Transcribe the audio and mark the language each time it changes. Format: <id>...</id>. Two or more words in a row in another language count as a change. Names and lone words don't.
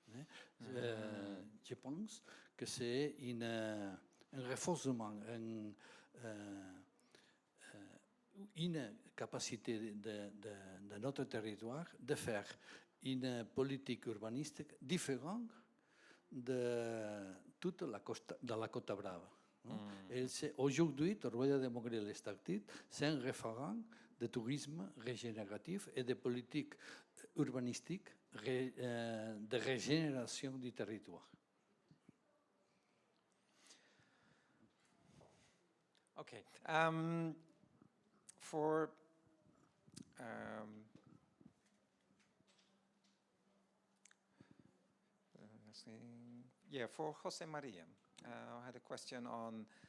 <fr>Je pense que c'est un renforcement, une capacité de notre territoire de faire une politique urbanistique différente de toute la Costa Brava. Aujourd'hui, Torroella de Montgrí et l'Estartit, c'est un référent de tourisme régénératif et de politique urbanistique de régénération du territoire.</fr> <en>Okay. For for Jose Maria, I had a question on.</en>